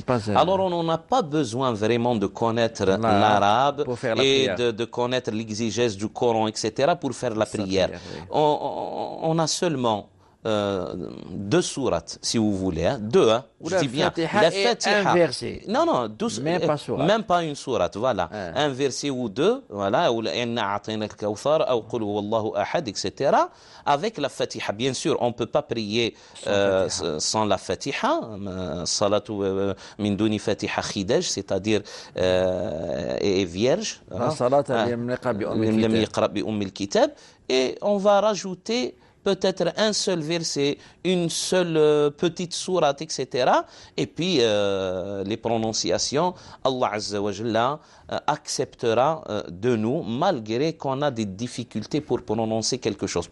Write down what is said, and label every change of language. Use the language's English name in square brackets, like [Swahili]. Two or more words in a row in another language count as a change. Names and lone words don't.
[French] Alors, on n'a pas besoin vraiment de connaître l'arabe et de connaître l'exégèse du Coran, etc., pour faire la prière. Oui. On a seulement deux sourates, si vous voulez, hein, deux, hein, je dis bien, la Fatiha, un verset. Non, même pas une sourate, voilà, un verset ou deux, voilà, ou [Arabic] إنا أعطينا الكوثر, [French] ou [Arabic] قل هو الله أحد, [French] etc. Avec la Fatiha, bien sûr, on peut pas prier sans la Fatiha, [Arabic] صلاة من دون فاتحة خداج, [French] c'est-à-dire est vierge, [Arabic] لم يقرأ بأم الكتاب, [French] et on va rajouter peut-être un seul verset, une seule petite sourate, etc. Et puis les prononciations, [Arabic] الله عز وجل [French] acceptera de nous malgré qu'on a des difficultés pour prononcer quelque chose.